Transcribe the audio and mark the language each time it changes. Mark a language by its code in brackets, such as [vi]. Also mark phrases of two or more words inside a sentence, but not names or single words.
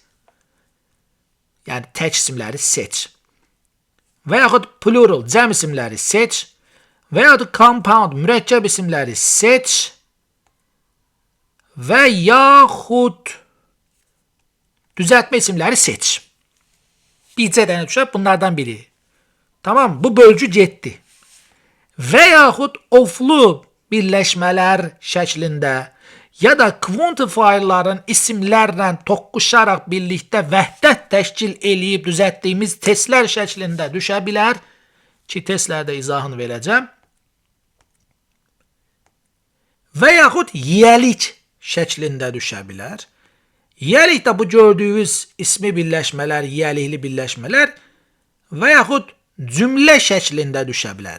[tr] Yani tek isimleri seç. [az] Veyahut plural cəm isimləri seç. Veyahut compound mürekkep isimləri seç. [tr] Ve yahut düzeltme isimləri seç. [az] Bircə dənə düşər bunlardan biri. Tamam, bu bölgü getdi. [tr] Veyahut oflu birleşmeler şeklinde ya da quantifierların isimlerle [az] toqquşaraq birlikte vəhdət təşkil eləyib düzəltdiyimiz testlər şəklində düşə bilər ki, testlərdə izahını verəcəm. Və yaxud yiyəlik şəklində düşə bilər. Yiyəlik də bu gördüyünüz ismi birləşmələr, yiyəlikli birləşmələr və yaxud cümlə şəklində düşə bilər.